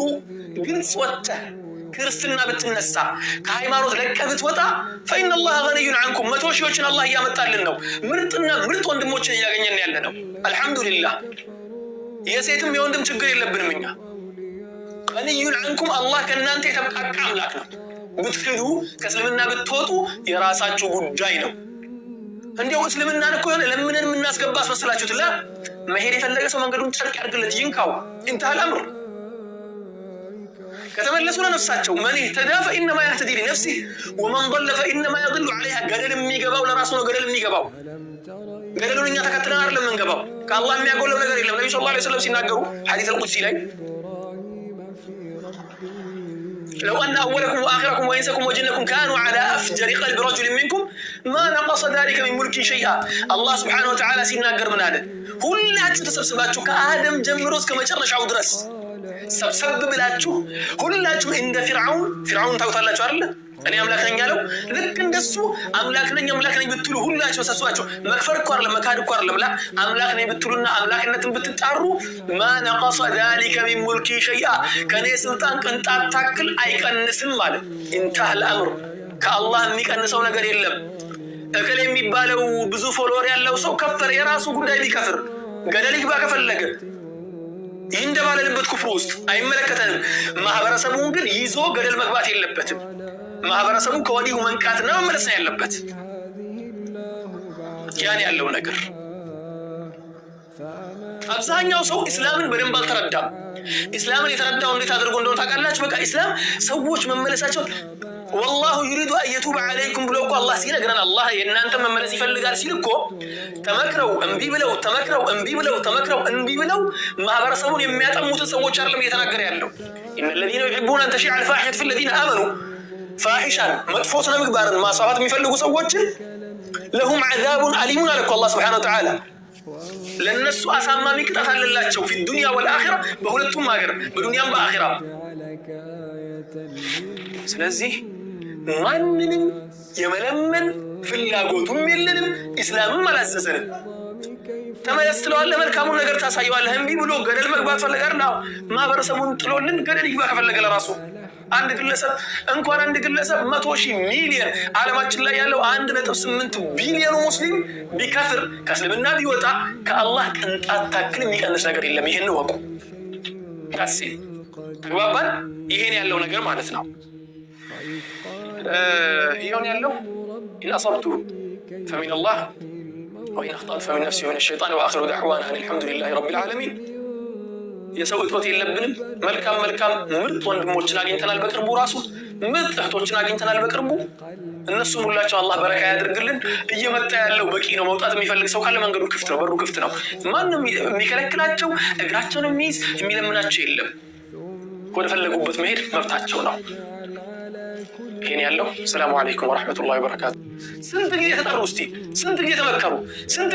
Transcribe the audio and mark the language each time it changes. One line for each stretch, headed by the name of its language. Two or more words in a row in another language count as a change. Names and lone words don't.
Amharic: ግልጽ ወጥተህ ክርስትና ብትነሳ ከሃይማኖት ለቀህ ብትወጣ
Arabic: فإن الله غني عنكم
Amharic: መቶ ሺዎችን አላህ እያመጣልን ነው ምርጥና ምርጥ ወንድሞችን እያገኘን ያለ ነው አልሐምዱሊላህ የሴትም የወንድም ችግር የለብንም እኛ
Arabic: غني عنكم
Amharic: አላህ ከእናንተ የተብቃቃ አምላክ ነው ብትክዱ ከእስልምና ብትወጡ የራሳችሁ ጉዳይ ነው እንዲያው እስልምናን እኮ ለምንን የምናስገባ አስመስላችሁት ላ መሄድ የፈለገ ሰው መንገዱን ጨርቅ ያድርግለት ይንካው
Arabic: انتهى الأمر
Amharic: ከተመለሱ ለነፍሳቸው
Arabic: من اهتدى فإنما يهتدي لنفسه ومن ضل فإنما يضل عليها
Amharic: ገደል የሚገባው ለራሱ ነው ገደል የሚገባው ገደሉን እኛ ተከትለን አይደለም እንገባው ከአላህ የሚያጎለው ነገር የለም ነብዩ
Arabic: صلى الله عليه وسلم
Amharic: ሲናገሩ
Arabic: حديث القدسي
Amharic: ላይ
Arabic: لو أن أولكم وآخركم وإنسكم وجنكم كانوا على أفجر قلب رجل منكم ما نقص ذلك من ملك شيئا الله سبحانه وتعالى
Amharic: ሲናገር ምን አለ ሁላችሁ ተሰብስባችሁ ከአደም ጀምሮ እስከ መጨረሻው ድረስ ሰብሰብ ብላችሁ ሁላችሁም እንደ ፊርዓውን ታውታላችሁ አይደል እኔ አምላክ ነኝ ያለው ልክ እንደሱ አምላክ ነኝ ብትሉ ሁላችሁ ተሰብስባችሁ መክፈር እኮ አይደለም መካድ እኮ አይደለም ላ አምላክ ነኝ ብትሉና አምላክነትን ብትጣሩ
Arabic: ما نقص ذلك من ملك شيئا
Amharic: ከኔ ስልጣን ቅንጣት ታክል አይቀንስም ማለት
Arabic: انتهى الامر
Amharic: ከአላህ የሚቀንሰው ነገር የለም እከሌ የሚባለው ብዙ ፎሎወር ያለው ሰው ከፈረ የራሱ ጉዳይ ቢከፍር ገደል ይግባ ከፈለገ ይንደባለልበት ኩፍር ውስጥ አይመለከተንም ማህበረሰቡን ግን ይዞ ገደል መግባት የለበትም ማህበረሰቡ ከወዲሁ መንቃትና መመለስ ያለበት ያን ያለው ነገር አብዛኛው ሰው እስላምን በደንብ አልተረዳም እስላምን የተረዳው እንዴት አድርጎ እንደሆነ ታውቃላችሁ በቃ እስላም ሰዎች መመለሳቸው
Arabic: والله يريد ان يتوب عليكم
Amharic: ብሎ እኮ አላህ ሲነግረን አላህ የእናንተ መመለስ ይፈልጋል ሲል እኮ ተመክረው እንቢ ብለው ማህበረሰቡን የሚያጠሙት ሰዎች አይደለም እየተናገረ ያለው
Arabic: ان الذين يحبون ان تشيع الفاحشه في الذين امنوا فاحشا
Amharic: መጥፎና ምግባርን ማስፋፋት የሚፈልጉ ሰዎችን
Arabic: لهم عذاب أليم عليكم الله سبحانه وتعالى
Amharic: ለነሱ አሳማሚ ቅጣት አለላቸው
Arabic: في الدنيا والاخره
Amharic: በሁለቱም ሀገር በዱንያም በአኺራም ስለዚህ ማንንም የመለመን ፍላጎቱም የለንም እስላምም አላዘዘንም ተመለስ ትለዋለህ መልካሙን ነገር ታሳየዋለህ እንቢ ብሎ ገደል መግባት ፈለጋር ነው ማህበረሰቡን ጥሎልን ገደል ይግባ ከፈለገ ለራሱ አንድ ግለሰብ 100,000 ሚሊዮን ዓለማችን ላይ ያለው 1.8 ቢሊዮን ሙስሊም ቢከፍር ከእስልምና ቢወጣ ከአላህ ቅንጣት ታክል የሚቀንስ ነገር የለም ይሄን ወቁ ታሲ ተግባባን ይሄን ያለው ነገር ማለት ነው ይሄን ያለው
Arabic: إن أصبت فمن الله وإن أخطأت فمن نفسي ومن الشيطان وآخر دعوانا أن الحمد لله رب العالمين
Amharic: የሰው እጥረት የለብንም መልካም ምርጥ ወንድሞችን አግኝተናል በቅርቡ ራሱ ምርጥ እህቶችን አግኝተናል በቅርቡ እነሱም ሁላቸው አላህ በረካ ያድርግልን እየመጣ ያለው በቂ ነው መውጣት የሚፈልግ ሰው ካለ መንገዱ ክፍት ነው በሩ ክፍት ነው ማንንም የሚከለክላቸው እግራቸውን የሚይዝ የሚለምናቸው የለም ወደ ፈለጉበት መሄድ መብታቸው ነው ይሄን ያለው
Arabic: سلام عليكم ورحمة الله وبركاته
Amharic: ስንት ጊዜ ተጠሩ እስቲ ስንት ጊዜ ተመከሩ ስንት